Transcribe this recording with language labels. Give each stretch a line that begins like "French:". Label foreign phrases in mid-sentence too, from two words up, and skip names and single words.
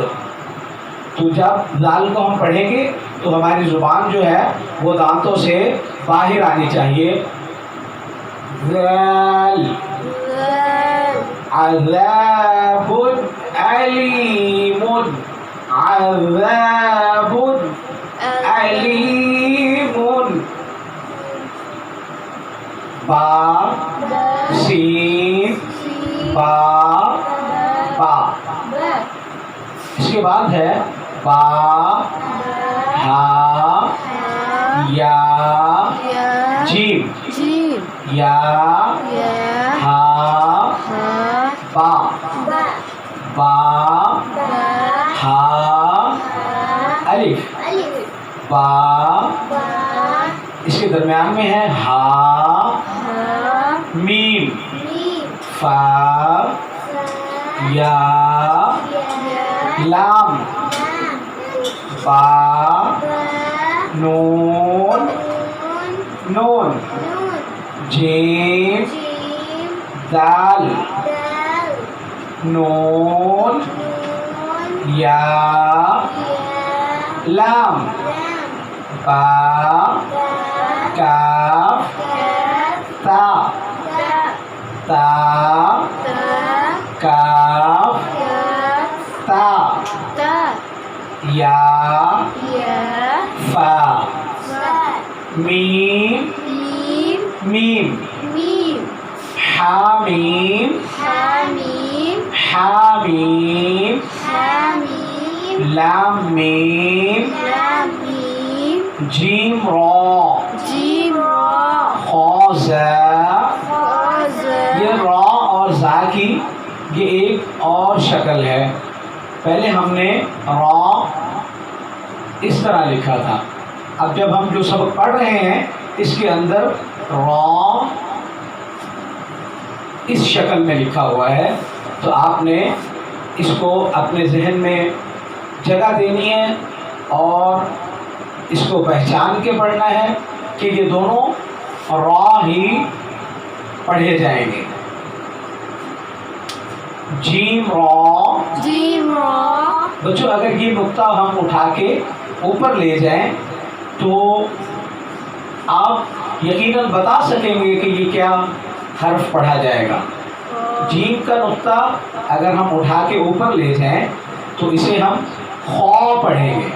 Urdu: تو جب ذال کو ہم پڑھیں گے تو ہماری زبان جو ہے وہ دانتوں سے باہر آنی چاہیے. ذال ذال.
Arabic: عذاب علیم. عذاب علیم.
Urdu: با با. سین سین. با با. با. اس کے بعد ہے با ہا ہا. یا یا. جیم. جیم. یا یا. ہا ہا. با با. با با. ہا ہا. الف. الف. با با. اس کے درمیان میں ہے ہا ہا. میم. میم. فا فا. یا یا. لام. لام. با با. نون نون. نون. نون. جیم جیم. دال دال. نون نون. یا یا. لام. لام. با با. کاف کاف. تا تا. تا تا. کاف کاف. تا تا. یا یا. فا فا. میم میم. میم. میم. حامیم حامیم. حامیم. حامیم. لام میم لام. میم. جیم را جیم. را. خا زا. خاز. یہ را اور زا کی یہ ایک اور شکل ہے. پہلے ہم نے را اس طرح لکھا تھا. اب جب ہم جو سبق پڑھ رہے ہیں اس کے اندر را اس شکل میں لکھا ہوا ہے تو آپ نے اس کو اپنے ذہن میں جگہ دینی ہے اور اس کو پہچان کے پڑھنا ہے کہ یہ دونوں را ہی پڑھے جائیں گے. جیم را. جیم. را. بچوں اگر یہ نقطہ ہم اٹھا کے اوپر لے جائیں تو آپ یقیناً بتا سکیں گے کہ یہ کیا حرف پڑھا جائے گا. جیم کا نقطہ اگر ہم اٹھا کے اوپر لے جائیں تو اسے ہم خا پڑھیں گے.